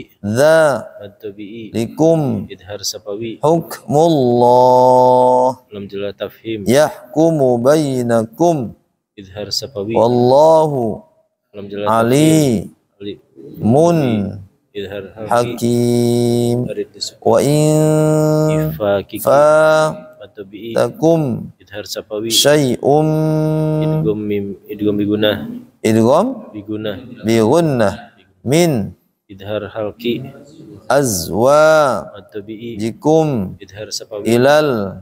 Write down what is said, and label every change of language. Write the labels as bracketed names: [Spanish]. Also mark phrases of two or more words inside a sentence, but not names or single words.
[Arabic] dza مد طبيعي, likum إظهار شفوي, hukmullah لام جلالة تفخيم, يحكم بينكم إظهار شفوي, wallahu لام جلالة تفخيم, alimun إظهار حلقي, hakim عارض للسكون, وإن إخفاء حقيقي, fa مد طبيعي, takum إظهار شفوي, syai'um إدغام بغنة, idgham bigunah, بغنة من إظهار حلقي, azwa مد طبيعي, jikum إظهار شفوي, ilal